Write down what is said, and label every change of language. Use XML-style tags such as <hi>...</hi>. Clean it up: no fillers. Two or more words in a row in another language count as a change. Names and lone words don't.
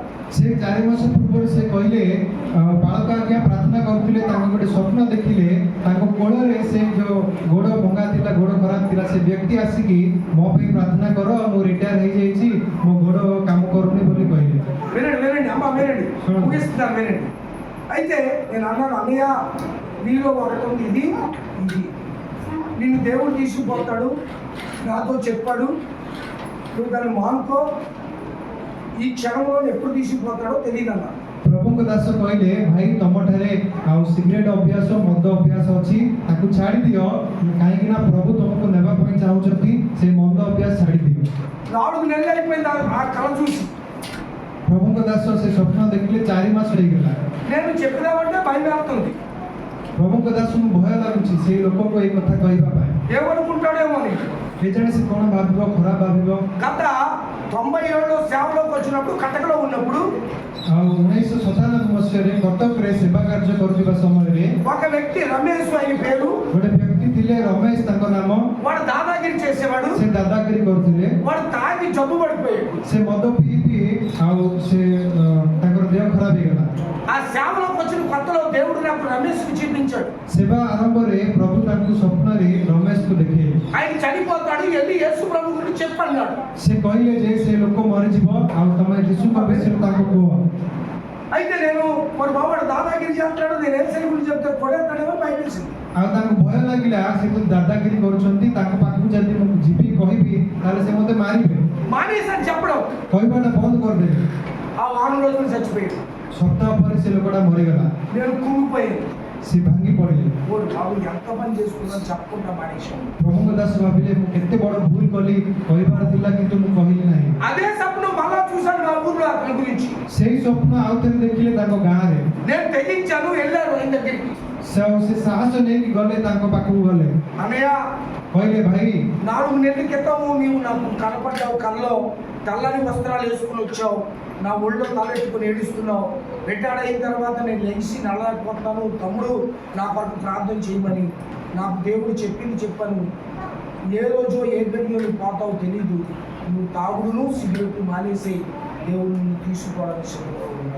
<or>ସେ 4 ମାସ ପୂର୍ବରୁ ସେ କହିଲେ ବାଳକ ଆଜ୍ଞା ପ୍ରାର୍ଥନା କରୁଥିଲେ, ତାଙ୍କ ଗୋଟେ ସ୍ୱପ୍ନ ଦେଖିଲେ, ତାଙ୍କ କୋଳରେ ସେ ଯୋଉ ଗୋଡ଼ ଭଙ୍ଗା ଥିଲା, ଗୋଡ଼ ଖରାପ ଥିଲା, ସେ ବ୍ୟକ୍ତି ଆସିକି ମୋ ପାଇଁ ପ୍ରାର୍ଥନା କର, ମୁଁ ରିଟାୟାର ହେଇଯାଇଛି, ମୋ ଗୋଡ଼ କାମ କରୁନି ବୋଲି କହିଲେ।</or> <te>వినండి అమ్మ వినండి, ముగిస్తున్నాను వినండి. అయితే నేను అన్నాను, అన్నయ్య నీలో ఒకటి ఉంది, ఇది నిన్ను దేవుడు తీసుకుపోతాడు, నాతో చెప్పాడు, నువ్వు దాన్ని మానుకో, ఈ క్షణంలో ఎప్పుడు తీసుకుపోతాడో తెలియదు అన్నా.</te> <or>ପ୍ରଭୁଙ୍କ ଦାସ କହିଲେ, ଭାଇ ତମଠାରେ ଆଉ ସିଗାରେଟ୍ ଅଭ୍ୟାସ, ମଦ ଅଭ୍ୟାସ ଅଛି, ତାକୁ ଛାଡ଼ି ଦିଅ, କାହିଁକି ନା ପ୍ରଭୁ ତମକୁ ନେବା ପାଇଁ ଚାହୁଁଛନ୍ତି, ସେ ମଦ ଅଭ୍ୟାସ ଛାଡ଼ି ଦିଅ।</or> <te>4 నెలలు అయిపోయింది ఆ కళ చూసి।</te> <or>ପ୍ରଭୁଙ୍କ ଦାସ ସେ ସ୍ୱପ୍ନ ଦେଖିଲେ 4 ମାସ ହେଇଗଲା।</or> <te>నేను చెప్పినామంటే భయం వేస్తుంది,</te> <or>ପ୍ରଭୁଙ୍କ ଦାସଙ୍କୁ ଭୟ ଲାଗୁଛି ସେଇ ଲୋକକୁ ଏଇ କଥା କହିବା ପାଇଁ।</or> <te>ఏమనుకుంటాడేమో అని।</te> <or>କେଜାଣି ସେ କ'ଣ ଭାବିବ, ଖରାପ ଭାବିବ।</or> <te>గత 97లో సేవలోకి వచ్చినప్పుడు కటకలో ఉన్నప్పుడు</te> <or>ଆଉ 1997 ମସିହାରେ କଟକରେ ସେବା କାର୍ଯ୍ୟ କରୁଥିବା ସମୟରେ</or> <te>ఒక వ్యక్తి రమేష్ ఆయన పేరు,</te> <or>ଗୋଟେ ବ୍ୟକ୍ତି ଥିଲେ ରମେଶ ତାଙ୍କ ନାମ।</or> <te>వాడు దాదాగిరి చేసేవాడు,</te> <or>ସେ ଦାଦାଗିରି କରୁଥିଲେ,</or> <te>వాడు తాగి జబ్బు పడిపోయాడు।</te> <or>ସେ ମଦ ପିଇ ଆଉ ସେ ତାଙ୍କର ଦେହ ଖରାପ ହେଇଗଲା।</or> <te>ఆ సేవలోకి వచ్చిన కొత్తలో దేవుడు నాకు రమేష్కి చూపించాడు,</te> <or>ସେବା ଆରମ୍ଭରେ ପ୍ରଭୁ ତାଙ୍କୁ ସ୍ୱପ୍ନରେ ରମେଶକୁ ଦେଖେଇଲେ।</or> <te>ఆయన చనిపోతాడు, వెళ్ళి యేసు ప్రభు గురించి చెప్పన్నాడు।</te> <or>ସେ କହିଲେ ଯେ ସେ ଲୋକ ମରିଯିବ, ଆଉ ତମେ ଯୀଶୁଙ୍କ ବିଷୟରେ ତାଙ୍କୁ କୁହ।</or> <te>అయితే నేను మరి బాబు దాదాగిరి చేస్తాడు, నేను యేసు గురించి చెప్తే కొడేస్తాడేమో భయపేసింది।</te> <or>ଆଉ ତାଙ୍କୁ ଭୟ ଲାଗିଲା, ସେ ତ ଦାଦାଗିରି କରୁଛନ୍ତି, ତାଙ୍କ ପାଖକୁ ଯଦି ମୁଁ ଯିବି କହିବି ତାହେଲେ ସେ ମୋତେ ମାରିବେ।</or> <te>మానేసాను చెప్పడం,</te> <or>କହିବାଟା ବନ୍ଦ କରିଦେଲେ।</or> <te>ఆ వారం రోజులు చచ్చిపోయాడు।</te> <or>ସପ୍ତାହ ପରେ ସେ ଲୋକଟା ମରିଗଲା।</or> <te>నేను కుంగిపోయాను,</te> <or>ସେ ଭାଙ୍ଗି ପଡ଼ିଲେ।</or> <te>ఓడు బాబు ఎంత పని చేసుకున్నా చెప్పకుండా మానేశాను।</te> <or>ପ୍ରଭୁଙ୍କ ଦାସ ଭାବିଲେ, ମୁଁ କେତେ ବଡ଼ ଭୁଲ କଲି, କହିବାର ଥିଲା କିନ୍ତୁ ମୁଁ କହିଲି ନାହିଁ।</or> <te>అదే స్వప్నం మళ్ళా చూశాను నా ఊర్లో అతని గురించి।</te> <or>ସେଇ ସ୍ୱପ୍ନ ଆଉ ଥରେ ଦେଖିଲେ ତାଙ୍କ ଗାଁରେ।</or> <te>నేను తెగించాను, వెళ్ళాను ఆయన దగ్గరికి।</te> <or>ସେ ସାହସ ନେଇକି ଗଲେ, ତାଙ୍କ ପାଖକୁ గలే।</or> <te>అన్నయ్య</te> <or>କହିଲେ, ଭାଇ</or> <te>4 నెలల క్రితం నీవు నాకు కనపడ్డావు, కల్లో తెల్లని వస్త్రాలు వేసుకుని వచ్చావు, నా ఒళ్ళో తలెట్టుకుని ఏడుస్తున్నావు, రిటైర్డ్ అయిన తర్వాత నేను లెగిసి నడలేకపోతాను, తమ్ముడు నా కొరకు ప్రార్థన చేయమని నాకు దేవుడు చెప్పాను, ఏ రోజో ఏ గడియో నువ్వు పోతావు తెలీదు, నువ్వు తాగుడును సిగరెట్ మానేసి దేవుడు నిన్ను తీసుకోవడానికి సిద్ధంగా ఉన్నాడు।</te>